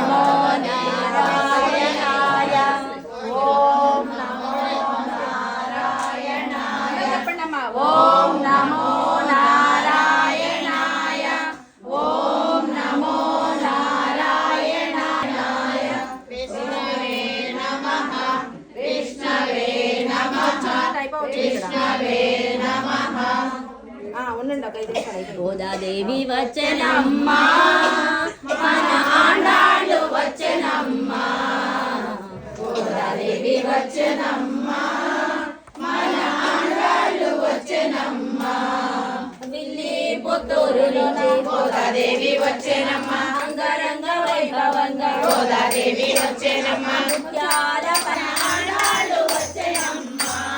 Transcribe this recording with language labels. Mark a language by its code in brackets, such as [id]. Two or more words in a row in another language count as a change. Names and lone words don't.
[sa] नारायणाय ओम नमो नारायणाय ओम नमो नारायणाय ओम नमो नारायणाय विष्णवे नमः विष्णवे नमः विष्णवे नमः [te] గోదాదేవి వచ్చెనమ్మా మన ఆండాళ్ళు వచ్చెనమ్మా గోదాదేవి వచ్చెనమ్మా మన ఆండాళ్ళు వచ్చెనమ్మా విల్లి పుత్తూరులోన గోదాదేవి వచ్చెనమ్మా అంగరంగ వైభవంగా గోదాదేవి వచ్చెనమ్మా ముత్యాల మన ఆండాళ్ళు వచ్చెనమ్మా